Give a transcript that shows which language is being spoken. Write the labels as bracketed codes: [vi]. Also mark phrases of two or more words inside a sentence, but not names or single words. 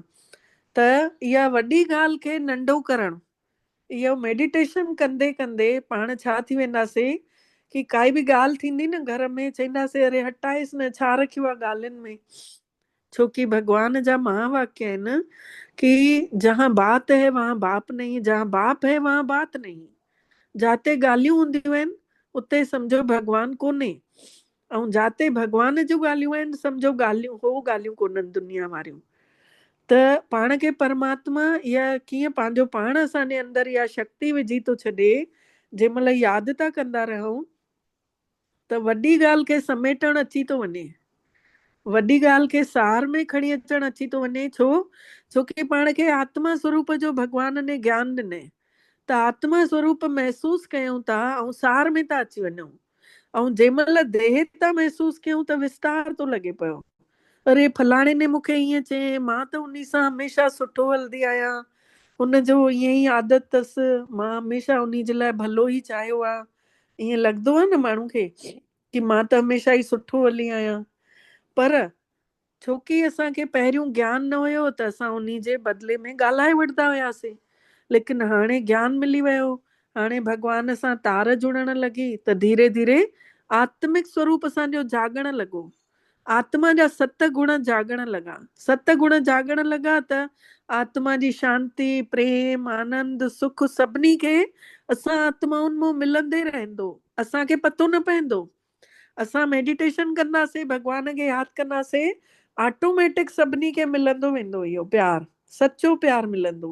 [sd] त इहा वॾी ॻाल्हि खे नंढो करणु, इहो मेडिटेशन कंदे कंदे पाण छा थी वेंदासीं कि काई बि ॻाल्हि थींदी न घर में, चवंदासीं अरे हटाइसि न, छा रखियो आहे ॻाल्हियुनि में। छोकि भगवान जा महावाक्य आहिनि कि [hi] जहाँ बात है वहाँ बाप नहीं, जहाँ बाप है वहाँ बात नहीं। [sd] जाते ॻाल्हियूं हूंदियूं आहिनि उते सम्झो भगवान कोन्हे, ऐं जाते भगवान जूं ॻाल्हियूं आहिनि सम्झो ॻाल्हियूं हो ॻाल्हियूं कोन्हनि दुनिया वारियूं। त पाण खे परमात्मा इहा कीअं पंहिंजो पाण असांजे अंदरि इहा शक्ति विझी थो छॾे, जंहिं महिल यादि था कंदा रहूं त वॾी ॻाल्हि खे समेटणु अची थो वञे, वॾी ॻाल्हि खे सार में खणी अचणु अची थो वञे। छोकी पाण खे आत्मा स्वरूप जो भगवान ने ज्ञान ॾिने, त आत्मा स्वरूप महसूस कयूं था ऐं सार में था अची वञूं। ऐं जंहिं महिल देह था महसूस कयूं त विस्तार थो लॻे पियो, अरे फलाणे ने मूंखे ईअं चई, मां त उन सां हमेशह सुठो हलंदी आहियां, हुनजो ईअं ई आदत अथसि, मां हमेशह उन जे लाइ भलो ई चाहियो आहे। ईअं लॻंदो आहे न माण्हू खे कि मां त हमेशह ई सुठो हली आहियां। पर छोकी असांखे पहिरियों ज्ञान न हुयो त असां उन जे बदिले में ॻाल्हाए वठंदा हुआसीं, लेकिन हाणे ज्ञान मिली वियो, हाणे भगवान सां तार जुड़ण लॻी त धीरे धीरे आत्मिक स्वरूप असांजो जागण लॻो, आत्मा जा 7 गुण जागण लॻा। 7 गुण जागण लॻा त आत्मा जी शांती, प्रेम, आनंद, सुख सभिनी खे असां आत्माउनि मां मिलंदे रहंदो, असांखे पतो न पवंदो। असां मेडिटेशन कंदासीं, भगवान खे यादि कंदासीं, ऑटोमेटिक सभिनी खे मिलंदो वेंदो इहो प्यार, सचो प्यार मिलंदो।